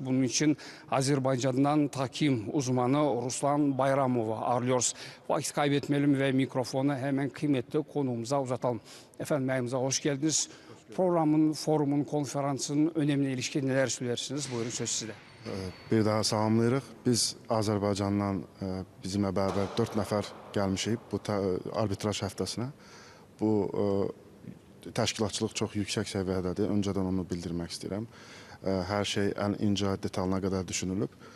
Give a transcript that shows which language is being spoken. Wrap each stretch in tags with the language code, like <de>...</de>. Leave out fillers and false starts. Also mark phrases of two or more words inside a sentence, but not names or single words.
<tr>Bunun için Azerbaycan'dan tahkim uzmanı Ruslan Bayramov'u ağırlıyoruz. Vakit kaybetmeyelim ve mikrofonu hemen kıymetli konuğumuza uzatalım. Efendim yayınımıza hoş geldiniz. Programın, forumun, konferansın önemine ilişkin neler söylersiniz? Buyurun söz sizde.</tr> <az>Bir daha salamlayırıq. Biz Azərbaycandan bizimlə bərabər 4 nəfər gəlmişik bu arbitraj həftəsinə. Bu təşkilatçılıq çox yüksək səviyyədədir. Öncədən onu bildirmək istəyirəm. Hər şey ən incə detalına qədər düşünülüb.</az>